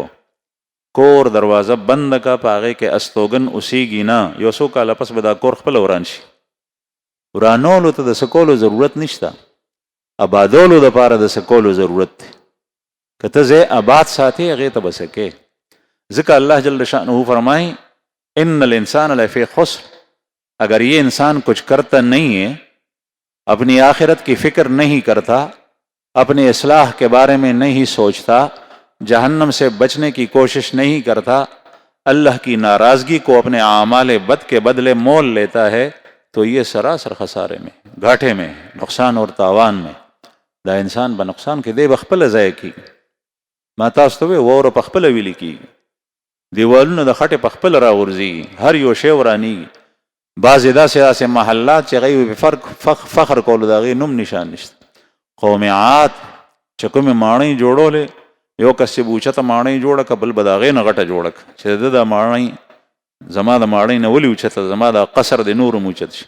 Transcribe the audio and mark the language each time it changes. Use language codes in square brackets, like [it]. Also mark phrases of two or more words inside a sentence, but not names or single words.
[ps] کور دروازه بنده که، په هغې کې استوګن اوسېږي نه. یو څو کاله پس به دا کور خپله وران شي. ورانولو ته د څه کولو ضرورت نشته، آبادولو دپاره د څه کولو ضرورت دی. که ته ځای آباد ساتې هغې ته به څه کې. [ar] ځکه الله جل شانه فرمائے ان الانسان لفی خسر. [ur] اگر یہ انسان کچھ کرتا نہیں ہے، اپنی آخرت کی فکر نہیں کرتا، اپنی اصلاح کے بارے میں نہیں سوچتا، جہنم سے بچنے کی کوشش نہیں کرتا، اللہ کی ناراضگی کو اپنے اعمال بد کے بدلے مول لیتا ہے، تو یہ سراسر خسارے میں، گھاٹے میں، نقصان اور تاوان میں. [ps] دا انسان به نقصان کې دی به خپله ضایع کېږي. ما تاسو ته وویل واوره په خپله ویلې کېږي، دیوالونه د خټې په خپله راغورځېږي، هر یو شی ورانېږي. بعضې داسې محلات چې هغوی فخر کولو د هغې نوم نشان نشته. قوم عاد چې کومې ماڼۍ جوړولې، یو کس چې به اوچته ماڼۍ جوړه کړه، بل به د هغې نه غټه جوړه کړه چې د دا ماڼۍ زما د ماڼۍ نه ولې اوچته، زما د قصر د نور هم اوچت شي.